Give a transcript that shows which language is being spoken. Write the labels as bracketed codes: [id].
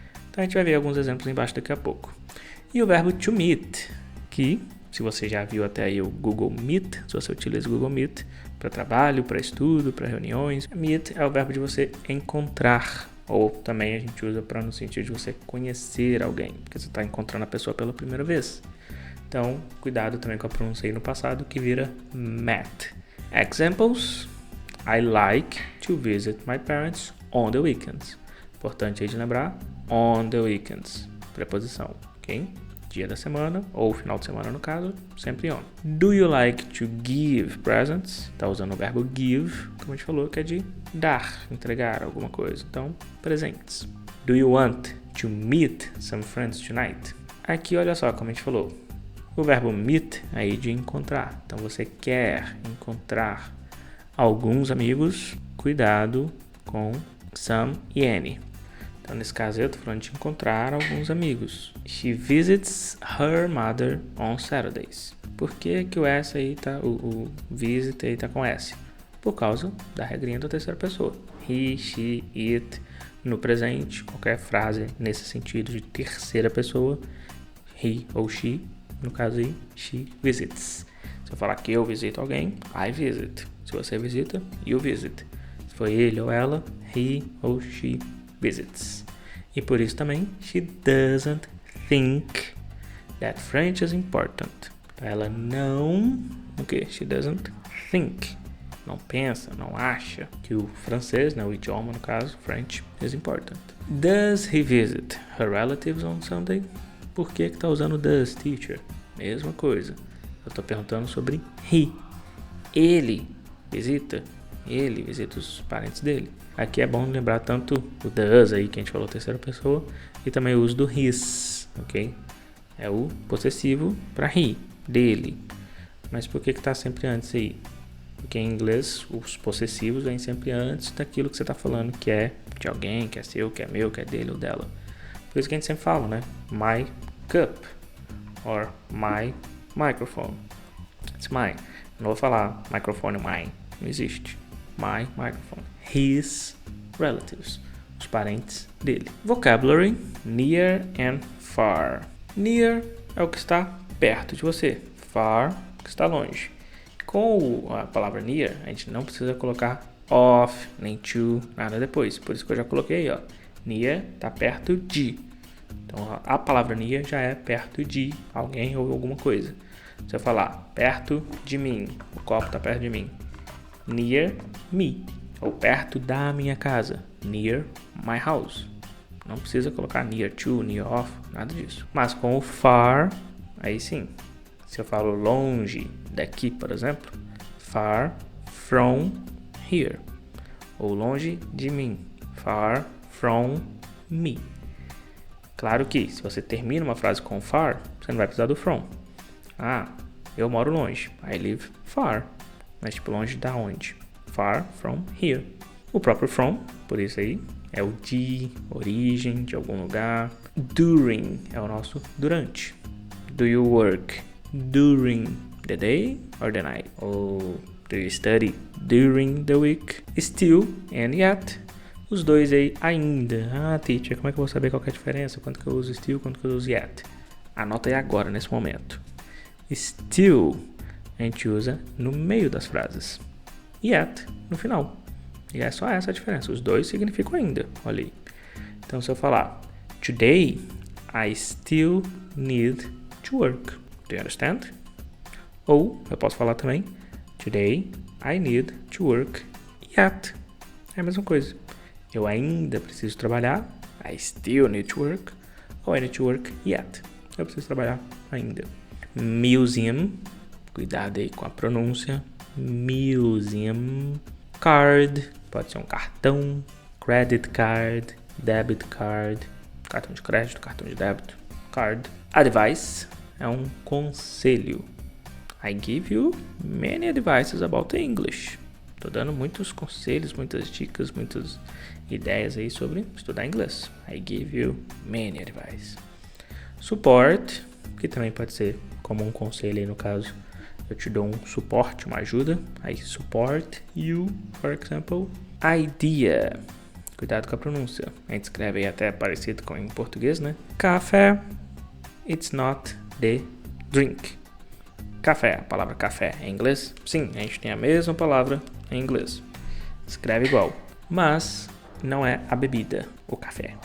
[pt] Então, a gente vai ver alguns exemplos embaixo daqui a pouco. E o verbo to meet, que, se você já viu até aí o Google Meet, se você utiliza o Google Meet para trabalho, para estudo, para reuniões, meet é o verbo de você encontrar. Ou também a gente usa para no sentido de você conhecer alguém, porque você está encontrando a pessoa pela primeira vez. Então, cuidado também com a pronúncia aí no passado, que vira met. [en] Examples: I like to visit my parents on the weekends. [pt] Importante aí de lembrar, [en] on the weekends. [pt] Preposição, ok? Dia da semana, ou final de semana no caso, sempre on. [en] Do you like to give presents? [pt] Está usando o verbo give, como a gente falou, que é de dar, entregar alguma coisa. Então, presentes. [en] Do you want to meet some friends tonight? [pt] Aqui, olha só como a gente falou. O verbo meet aí de encontrar. Então, você quer encontrar alguns amigos. Cuidado com some e any. Então, nesse caso, eu estou falando de encontrar alguns amigos. [en] She visits her mother on Saturdays. [pt] Por que que o S aí tá, o visit aí tá com S? Por causa da regrinha da terceira pessoa. He, she, it. No presente, qualquer frase nesse sentido de terceira pessoa. He ou she. No caso aí, she visits. Se eu falar que eu visito alguém, [en] I visit. [pt] Se você visita, you visit. Se foi ele ou ela, he ou she visits. E por isso também, [en] she doesn't think that French is important. [pt] Ela não... O quê? [en] She doesn't think. [pt] Não pensa, não acha que o francês, né, o idioma no caso, French, is important. [en] Does he visit her relatives on Sunday? [pt] Por que que tá usando does, teacher? Mesma coisa. Eu tô perguntando sobre he. Ele visita os parentes dele. Aqui é bom lembrar tanto o does aí que a gente falou terceira pessoa e também o uso do his, ok? É o possessivo para he, dele. Mas por que que tá sempre antes aí? Porque em inglês os possessivos vêm sempre antes daquilo que você tá falando, que é de alguém, que é seu, que é meu, que é dele ou dela. Por isso que a gente sempre fala, né? [en] My cup or my microphone. It's mine. [pt] Não vou falar microphone mine, não existe. [en] My microphone. His relatives. [pt] Os parentes dele. [en] Vocabulary: near and far. [pt] Near é o que está perto de você. Far, o que está longe. Com a palavra near, a gente não precisa colocar of, nem to, nada depois. Por isso que eu já coloquei, ó. Near está perto de. Então, a palavra near já é perto de alguém ou alguma coisa. Se eu falar perto de mim, o copo está perto de mim. [en] Near me. [pt] Ou perto da minha casa. [en] Near my house. [pt] Não precisa colocar near to, near of, nada disso. Mas com o far, aí sim. Se eu falo longe daqui, por exemplo, [en] far from here. [pt] Ou longe de mim, [en] far from me. [pt] Claro que se você termina uma frase com far, você não vai precisar do from. Eu moro longe. [en] I live far. [pt] Mas tipo, longe da onde? [en] Far from here. [pt] O próprio from, por isso aí, é o de, origem, de algum lugar. During é o nosso durante. [en] Do you work during the day or the night? Ou do you study during the week? Still and yet. [pt] Os dois aí ainda. Teacher, como é que eu vou saber qual que é a diferença? Quanto que eu uso still, quanto que eu uso yet? Anota aí agora, nesse momento. Still a gente usa no meio das frases. Yet no final. E é só essa a diferença. Os dois significam ainda. Olha aí. Então se eu falar [en] Today I still need to work. Do you understand? [pt] Ou eu posso falar também [en] Today I need to work yet. [pt] É a mesma coisa. Eu ainda preciso trabalhar. [en] I still need to work. Ou I need to work yet. [pt] Eu preciso trabalhar ainda. [en] Museum. [pt] Cuidado aí com a pronúncia. Museum. Card. Pode ser um cartão. [en] Credit card. Debit card. [pt] Cartão de crédito, cartão de débito. Card. Advice. É um conselho. [en] I give you many advices about English. [pt] Tô dando muitos conselhos, muitas dicas, muitas ideias aí sobre estudar inglês. [en] I give you many advice. [pt] Support, que também pode ser como um conselho aí no caso. Eu te dou um suporte, uma ajuda. [en] I support you, for example. Idea. [pt] Cuidado com a pronúncia. A gente escreve aí até parecido com em português, né? Café. [en] It's not the drink. [pt] Café, a palavra café em inglês. Sim, a gente tem a mesma palavra em inglês. Escreve igual. Mas não é a bebida, o café.